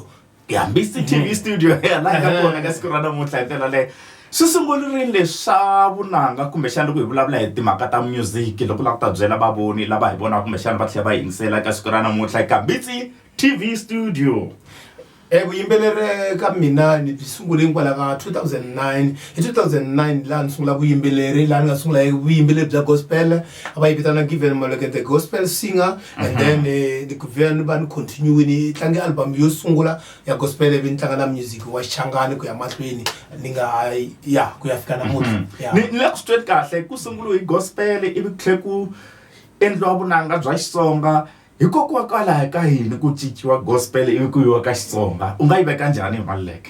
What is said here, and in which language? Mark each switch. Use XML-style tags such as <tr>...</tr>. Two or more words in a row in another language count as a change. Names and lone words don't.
<ts>ya Mbitsi TV studio laha ka kona ka siku ra namuntlha hi ndlela leyo swi sungurile swa vunanga kumbexana loko hi vulavula hi timhaka ta music loko la ku ta byela vavoni lava hi vonaka kumbexana va tlhela va yingisela ka siku ra namuntlha eka Mbitsi TV studio vuyimbeleri ka mina ni byi sungule hikwalaho ka 2009 hi 2009 laha ni sungula vuyimbeleri laha ni nga sungula hi vuyimbeleri bya gospel a va yi vitana Given Maluleke</ts> <en>the gospel singer and then</en> <ts>ni ku vhela ni va ni continue ni tlange album yo sungula ya gospel ivi ni tlanga na music wa xichangani ku ya mahlweni ni nga ya ku ya fika namuntlha ni le ku straight kahle ku sunguliwe hi gospel ivi ku tlhe ku endliwa vunanga bya Xitsonga hikokwalaho ka yini ku cinciwa gospel ivi ku yiwa ka Xitsonga u nga yi veka njhani Maluleke</ts>